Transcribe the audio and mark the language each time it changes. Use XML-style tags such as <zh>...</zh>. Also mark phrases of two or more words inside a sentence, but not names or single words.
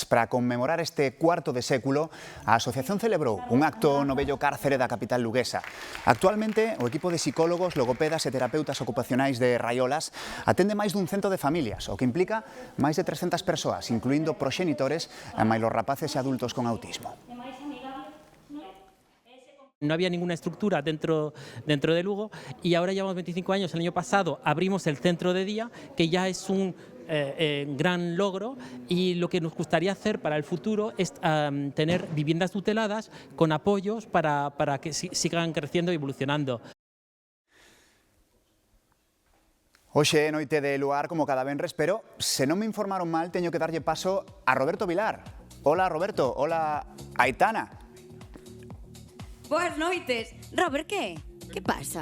<gl>Para conmemorar este cuarto de século, a asociación celebrou un acto no vello cárcere da capital luguesa. Actualmente, o equipo de psicólogos, logopedas e terapeutas ocupacionais de Raiolas atende máis dun cento de familias, o que implica máis de 300 persoas, incluindo proxenitores e máis os rapaces e adultos con autismo.</gl> <es>No había ninguna estructura dentro de Lugo y ahora llevamos 25 años. El año pasado abrimos el centro de día, que ya es un gran logro, y lo que nos gustaría hacer para el futuro es tener viviendas tuteladas con apoyos para que sigan creciendo y evolucionando.</es> <gl>Hoxe é noite de luar como cada venres, pero se non me informaron mal, teño que darlle paso a Roberto Vilar. Hola Roberto, hola Aitana. Boas noites. Robert, que? Que pasa?</gl>